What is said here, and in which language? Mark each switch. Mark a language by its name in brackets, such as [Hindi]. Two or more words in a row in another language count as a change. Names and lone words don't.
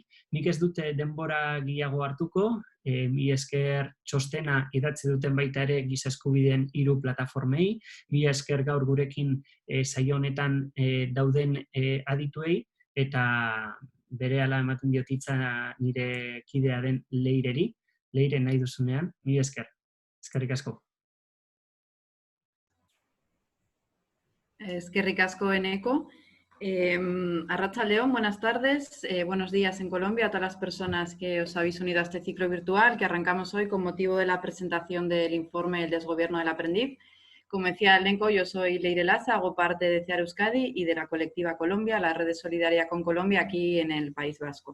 [Basque] Nik ez dute denbora gehiago hartuko, mila esker txostena idatzi duten baita ere giza eskubideen 3 plataformei, mila esker gaur gurekin saio honetan dauden adituei, eta berehala ematen diot hitza nire kidea den Leireri, Leire nahi duzunean, mila esker. Eskerrik asko. Eskerrik asko, Eneko. Arratsaldeon, [Spanish] buenas tardes, buenos días en Colombia a todas las personas que os habéis unido a este ciclo virtual que arrancamos hoy con motivo de la presentación del informe El desgobierno del aprendiz. Como decía Eneko, yo soy Leire Lasa, hago parte de CEAR Euskadi y de la Colectiva Colombia, la red de solidaridad con Colombia aquí en el País Vasco.